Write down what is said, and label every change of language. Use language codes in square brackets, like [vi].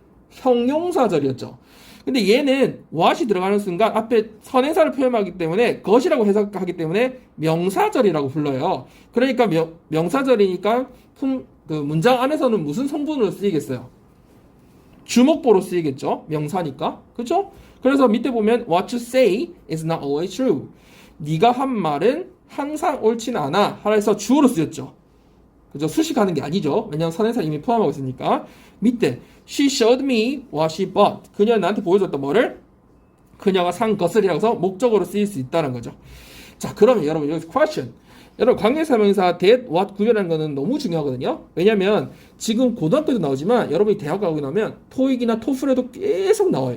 [ko] 형용사절이었죠. 근데 얘는 what이 들어가는 순간 앞에 선행사를 표현하기 때문에 것이라고 해석하기 때문에 명사절이라고 불러요. 그러니까 명사절이니까 문장 안에서는 무슨 성분으로 쓰이겠어요? 주목보로 쓰이겠죠. 명사니까. 그렇죠? 그래서 밑에 보면 [en] what you say is not always true. [ko] 네가 한 말은 항상 옳지는 않아. 하라해서 주어로 쓰였죠. 그죠? 수식하는 게 아니죠. 왜냐하면 선행사 이미 포함하고 있으니까. 밑에 [en] she showed me what she bought. [ko] 그녀가 나한테 보여줬던 뭐를? 그녀가 산 것을이라고 해서 목적으로 쓰일 수 있다는 거죠. 자, 그러면 여러분 여기서 question. 여러분 관계사명사 that, what 구별하는 거는 너무 중요하거든요. 왜냐면 지금 고등학교도 나오지만 여러분이 대학 가고 나면 토익이나 토플에도 계속 나와요.